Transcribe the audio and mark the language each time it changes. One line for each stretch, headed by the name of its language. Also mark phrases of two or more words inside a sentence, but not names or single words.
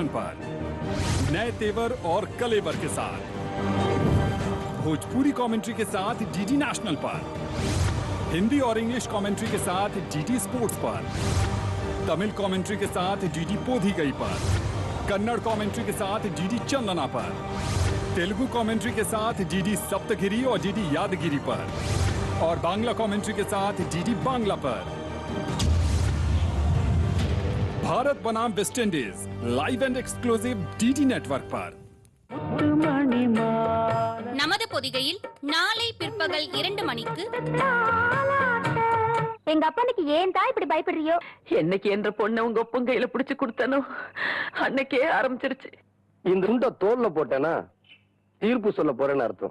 Hindi: पर नए तेवर और कलेवर के साथ भोजपुरी कमेंट्री के साथ डीडी नेशनल पर, हिंदी और इंग्लिश कमेंट्री के साथ डीडी स्पोर्ट्स पर, तमिल कमेंट्री के साथ डीडी पोधिगई पर, कन्नड़ कमेंट्री के साथ डीडी चंदना पर, तेलुगु कमेंट्री के साथ डीडी सप्तगिरी और डीडी यादगिरी पर और बांग्ला कमेंट्री के साथ डीडी बांग्ला पर। भारत बनाम वेस्ट इंडीज
English: live and exclusive
Hindi: डीडी नेटवर्क पर।
Tamil: நமது பொதிகையில் நாளை பிற்பகல் 2 மணிக்கு எங்க அப்பனுக்கு ஏன் தான் இப்படி பயப்படுறியோ? என்னைக்கு என்ற பொண்ணை உங்க ஒப்பம் கையில பிடிச்சு கொடுத்தனோ அன்னைக்கே ஆரம்பிச்சிருச்சு. இந்த துண்டை தோல்ல போட்டேன்னா தீர்ப்பு சொல்ல போறேன்னு அர்த்தம்.